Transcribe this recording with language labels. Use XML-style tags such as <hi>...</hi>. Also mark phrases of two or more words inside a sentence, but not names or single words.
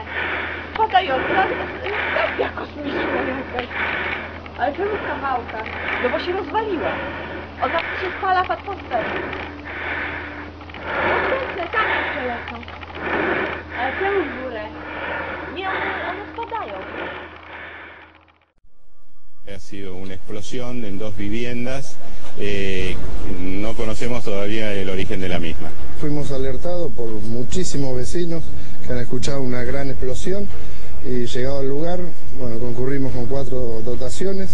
<pl>Padająca stacja kosmiczna jakaś. Ale czemu kawałka? No bo się rozwaliła. Ona się spala w atmosferze. No tam jeszcze lecą. Ale czemu w górę? Nie, one spadają.</pl> <es>Ha sido una explosión en dos viviendas, no conocemos todavía el origen de la misma. Fuimos alertados por muchísimos vecinos que han escuchado una gran explosión y llegado al lugar, bueno, concurrimos con 4 dotaciones.</es>